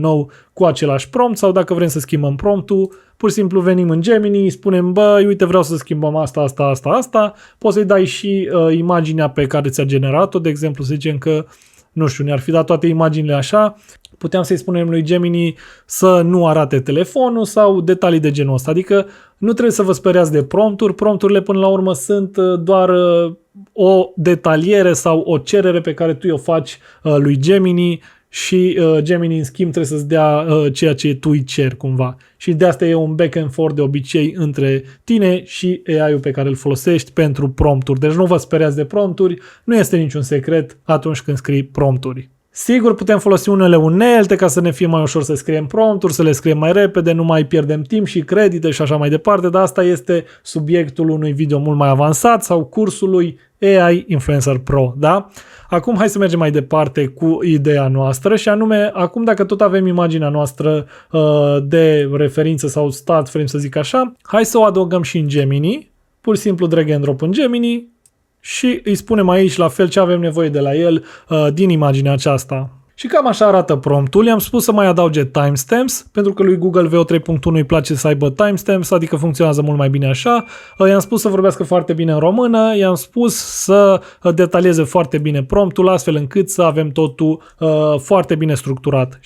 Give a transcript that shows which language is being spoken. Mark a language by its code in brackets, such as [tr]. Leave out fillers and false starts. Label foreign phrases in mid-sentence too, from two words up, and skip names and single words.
[ro] nou cu același prompt sau dacă vrem să schimbăm promptul, pur și simplu venim în Gemini, spunem băi, uite vreau să schimbăm asta, poți să-i dai și imaginea pe care ți-a generat-o, de exemplu să zicem că, nu știu, ne-ar fi dat toate imaginile așa, puteam să-i spunem lui Gemini să nu arate telefonul sau detalii de genul ăsta, adică nu trebuie să vă speriați de prompturi, prompturile până la urmă sunt doar o detaliere sau o cerere pe care tu o faci lui Gemini și Gemini în schimb trebuie să-ți dea ceea ce tu îi ceri cumva. Și de asta e un [en] back and forth [ro] de obicei între tine și AI-ul pe care îl folosești pentru prompturi. Deci nu vă speriați de prompturi, nu este niciun secret atunci când scrii prompturi. Sigur, putem folosi unele unelte ca să ne fie mai ușor să scriem prompturi, să le scriem mai repede, nu mai pierdem timp și credite și așa mai departe, dar asta este subiectul unui video mult mai avansat sau cursului AI Influencer Pro, da? Acum hai să mergem mai departe cu ideea noastră și anume, acum dacă tot avem imaginea noastră de referință sau [en] start frame [ro] să zic așa, hai să o adăugăm și în Gemini. pur și simplu [en] drag and drop [ro] în Gemini și îi spunem aici la fel ce avem nevoie de la el din imaginea aceasta. Și cam așa arată promptul. I-am spus să mai adauge timestamps, pentru că lui Google VO 3.1 îi place să aibă timestamps, adică funcționează mult mai bine așa. I-am spus să vorbească foarte bine în română, i-am spus să detalieze foarte bine promptul, astfel încât să avem totul foarte bine structurat.